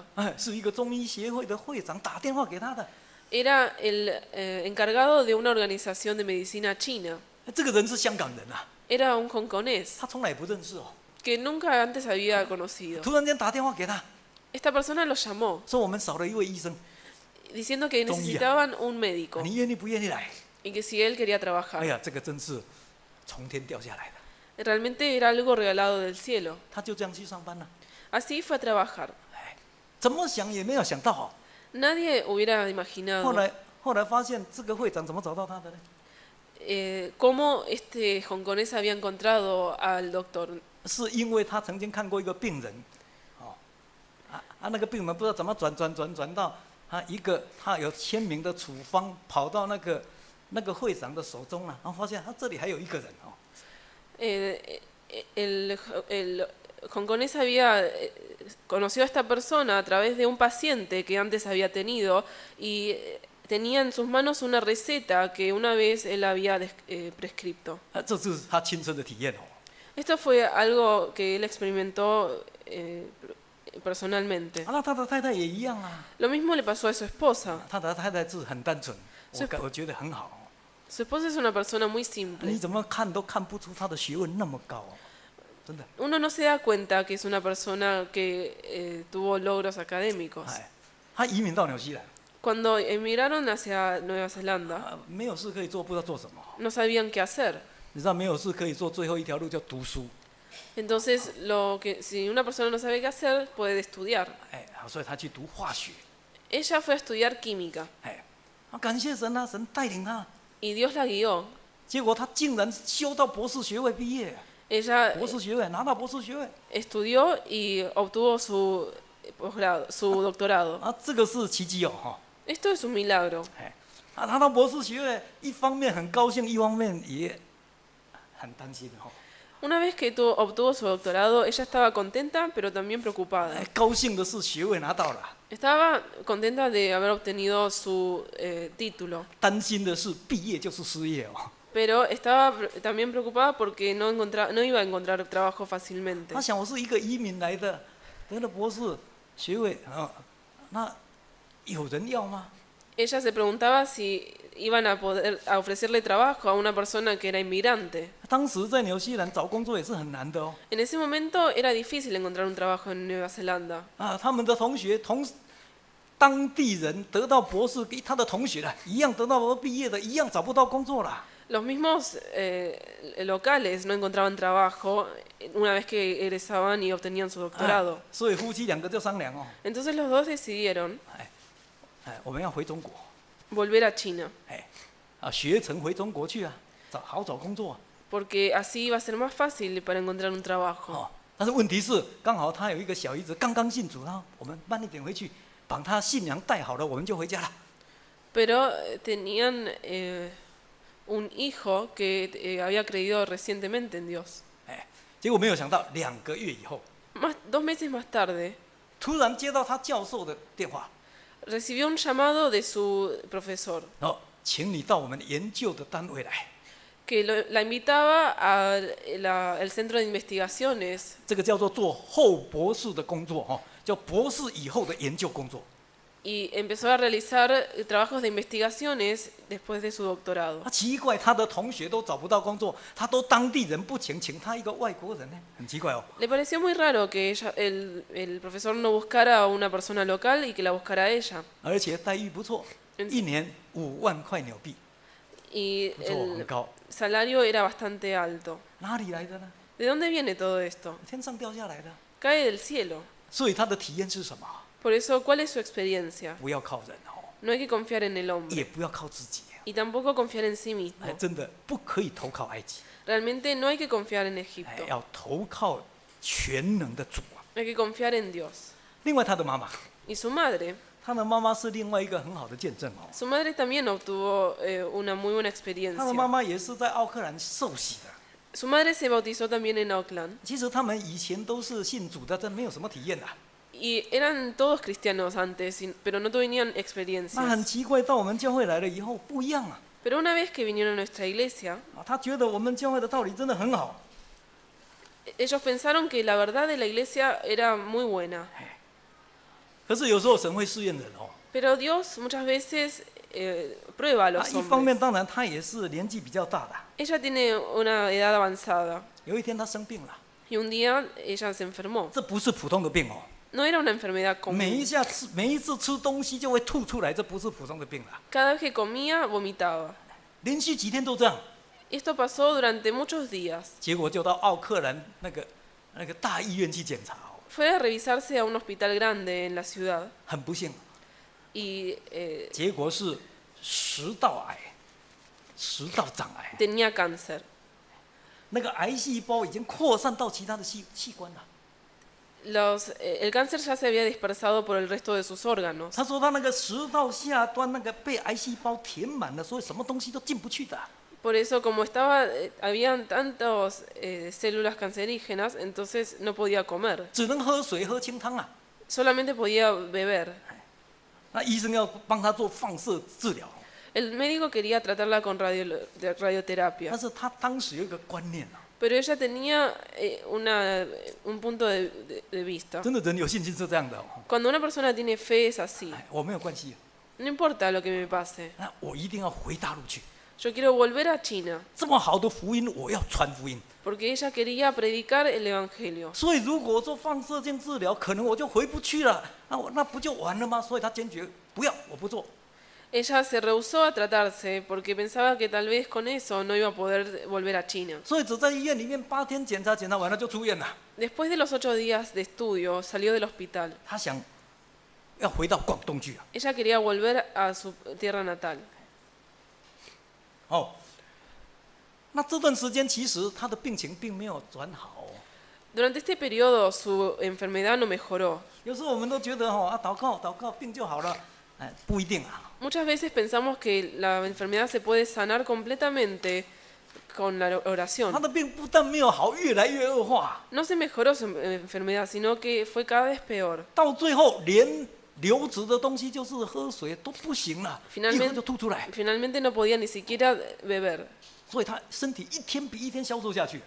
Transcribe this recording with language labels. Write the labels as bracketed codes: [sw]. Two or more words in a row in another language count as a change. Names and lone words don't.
[zh] 是一个中医协会的会长打电话给他的。 [es] Era el encargado de una organización de medicina china. [zh] 这个人是香港人啊， [es] Era un hongkonés [zh] 他从来不认识哦。 [es] que nunca antes había conocido. [zh] 突然间打电话给他， [es] Esta persona lo llamó [zh] 说我们少了一位医生， [es] diciendo que [zh] 中医啊。 [es] necesitaban un médico [zh] 你愿意不愿意来？ [es] y que si él quería 哎 trabajar. [zh] 呀，这个真是从天掉下来的。 [es] Realmente era algo regalado del cielo. [zh] 他就这样去上班了。 [es] Así fue a trabajar. [zh] 怎么想也没有想到哦。 [es] Nadie hubiera [zh] 后 [es] imaginado [zh] 来发现这个会长怎么找到他的呢？ [es] cómo este hongkonés había encontrado al doctor. [zh] 是因为他曾经看过一个病人，那个病人不知道怎么转到他有签名的处方，跑到那个会长的手中了，然后发现他这里还有一个人哦。 [es] El hongkonés había conoció a esta persona a través de un paciente que antes había tenido y tenía en sus manos una receta que una vez él había prescripto. [zh] 这是他亲身的体验哦。 [es] Esto fue algo que él experimentó personalmente. [zh] 那他的太太也一样啊， [es] Lo mismo le pasó a su esposa. [zh] 他的太太是很单纯，我觉得很好哦。 [es] Su esposa es una persona muy [zh] 你 [es] simple. [zh] 怎么看都看不出他的学问那么高哦，真的。 [es] Uno no se da cuenta que es una persona que tuvo logros académicos. [zh] 他移民到纽西兰， [es] Cuando emigraron hacia Nueva Zelanda, [zh] 没有事可以做，不知道做什么。 [es] no sabían qué hacer. [zh] 你知道没有事可以做，最后一条路叫读书。 [es] Entonces, si una persona no sabe qué hacer, puede estudiar. [zh] 所以他去读化学。 [es] Ella fue a estudiar química [zh] 感谢神啊，神带领他， [es] y Dios la guió. [zh] 结果他竟然修到博士学位毕业， [es] Ella [zh] 博士学位拿到博士学位 [es] estudió y obtuvo su posgrado, su doctorado. [zh] 这个是奇迹哦哈。 [es] Esto es un milagro. [zh] 拿到博士学位，一方面很高兴，一方面也很担心哈。 [es] Una vez que obtuvo su doctorado, ella estaba contenta, pero también preocupada. [zh] 高兴的是学位拿到了， [es] Estaba contenta de haber obtenido su título, [zh] 担心的是毕业就是失业哦。 [es] pero estaba también preocupada porque no iba a encontrar trabajo fácilmente. [zh] 他想我是一个移民来的，得了博士学位那有人要吗？ [es] Ella se preguntaba si iban a poder ofrecerle trabajo a una persona que era inmigrante. [zh] 当时在纽西兰找工作也是很难的哦。 [es] En ese momento era difícil encontrar un trabajo en Nueva Zelanda. [zh] 他们的同学当地人得到博士，跟他的同学一样得到毕业的，一样找不到工作了。 [es] Los mismos locales no encontraban trabajo una vez que egresaban y obtenían su doctorado. [zh] 所以夫妻两个就商量哦， [es] Entonces los dos decidieron [zh] 我们要回中国， [es] volver a China, [zh] 学成回中国去啊，好找工作啊。 [es] porque así iba a ser más fácil para encontrar un trabajo. [zh] 但是问题是，刚好他有一个小姨子刚刚信主，然后我们慢一点回去，把他信仰带好了，我们就回家了。 [es] Pero tenían un hijo que había creído recientemente en Dios. [zh] 结果没有想到2个月以后， [es] 2 meses más tarde, [zh] 突然接到他教授的电话， [es] recibió un llamado de su profesor [zh] 请你到我们研究的单位来。 [es] que la invitaba al centro de investigaciones [zh] 这个叫做后博士的工作叫博士以后的研究工作。 [es] y empezó a realizar trabajos de investigaciones después de su doctorado. [zh] 奇怪，他的同学都找不到工作，他都当地人不请他一个外国人呢，很奇怪哦。 [es] Le pareció muy raro que el profesor no buscara a una persona local y que la buscara a ella. [zh] 而且待遇不错，1年5万块纽币， [es] Y [zh] 不错，很 [es] el [zh] 高。 [es] salario era bastante alto. [zh] 哪里来的呢？ [es] ¿De dónde viene todo esto? [zh] 天上掉下来的。 [es] Cae del cielo. [zh] 所以他的体验是什么？ [es] Por eso, ¿cuál es su experiencia? [zh] 不要靠人 [es] No hay que confiar en el [zh] 也 [es] hombre [zh] 不要靠自己。 [es] y tampoco confiar en sí mismo. [zh] 真的不可以投靠埃及， [es] Realmente no hay que confiar en Egipto. [zh] 要投靠全能的主啊。 [es] Hay que confiar en Dios. [zh] 另外，他的妈妈， [es] Y su madre [zh] 他的妈妈是另外一个很好的见证哦。 [es] Su madre también obtuvo una muy buena [zh] 他的妈 [es] experiencia. [zh] 妈也是在奥克兰受洗的。 [es] Su madre se bautizó también en Auckland [zh] 其实他们以前都是信主的，但没有什么体验的。 [es] y eran todos cristianos antes, pero no tenían [zh] 那很 [es] experiencias. [zh] 奇怪，到我们教会来了以后不一样啊！ [es] Pero una vez que vinieron a nuestra iglesia, [zh] 他觉得我们教会的道理真的很好， [es] ellos pensaron que la verdad de la iglesia era muy buena. [zh] 可是有时候神会试验人哦。 [es] Pero Dios muchas veces prueba a los [zh] 一方面 [es] hombres. [zh] 当然他也是年纪比较大的。 [es] Ella tiene una edad avanzada [zh] 有一天他生病了， [es] y un día ella se enfermó. [zh] 这不是普通的病哦， [es] No era una enfermedad [zh] 每 [es] común. [zh] 一次吃东西就会吐出来，这不是普通的病了。 [es] Cada vez que comía, vomitaba. [zh] 连续几天都这样， [es] Esto pasó durante muchos días. [zh] 结果就到奥克兰那个大医院去检查哦， [es] Fue a revisarse a un hospital grande en la ciudad [zh] 很不幸， [es] y [zh] 结果是食道癌，食道长癌， [es] tenía cáncer. [zh] 那个癌细胞已经扩散到其他的器官了。 [es] El cáncer ya se había dispersado por el resto de sus órganos. [zh] 他说他那个食道下端那个被癌细胞填满了，所以什么东西都进不去的。 [es] Por eso, como habían tantas células cancerígenas, entonces no podía comer. [zh] 只能喝水喝清汤啊。 [es] Solamente podía beber. [zh] 那医生要帮他做放射治疗， [es] El médico quería tratarla con radioterapia. [zh] 但是他当时有一个观念啊， [es] Pero ella tenía un punto de vista. [zh] 真的人有信心是这样的哦。 [es] Cuando una persona tiene fe es así. [zh] 我没有关系， [es] No importa lo que me pase. [zh] 那我一定要回大陆去。 [es] Yo quiero volver a China. [zh] 这么好的福音，我要传福音。 [es] Porque ella quería predicar el evangelio. [zh] 所以如果我做放射线治疗，可能我就回不去了，那不就完了吗？所以他坚决不要，我不做。 [es] Ella se rehusó a tratarse porque pensaba que tal vez con eso no iba a poder volver a China. [zh] 所以只在医院里面8天检查，检查完了就出院了。 [es] Después de los 8 días de estudio, salió del hospital. [zh] 他想要回到广东去啊。 [es] Ella quería volver a su tierra natal. [zh] 哦，那这段时间其实他的病情并没有转好哦。 [es] Durante este periodo su enfermedad no mejoró. [zh] 有时候我们都觉得祷告祷告病就好了，哎，不一定啊。 [es] Muchas veces pensamos que la enfermedad se puede sanar completamente con la [zh] 他 [es] oración. [zh] 的病不但没有好，越来越恶化， [es] No se mejoró su enfermedad, sino que fue cada vez peor. [zh] 到最后连流质的东西就是喝水都不行了，一喝就吐出来， [es] Finalmente no podía ni siquiera beber. [zh] 所以他身体一天比一天消瘦下去。